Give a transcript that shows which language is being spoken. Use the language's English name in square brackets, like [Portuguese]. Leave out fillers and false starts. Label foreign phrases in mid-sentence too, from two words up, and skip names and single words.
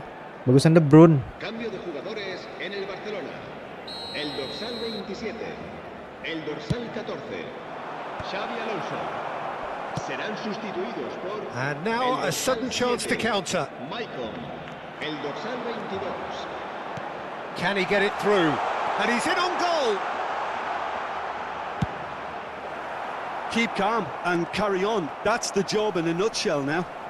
[Indonesian] Bagusan De Bruyne. [Spanish] Cambio de jugadores en el Barcelona. El dorsal 27, el dorsal 14, Xavi Alonso. Serán sustituidos por... [English] And now a sudden chance to counter. [Spanish] Michael, el dorsal 22. [English] Can he get it through? And he's in on goal. Keep calm and carry on. That's the job in a nutshell now.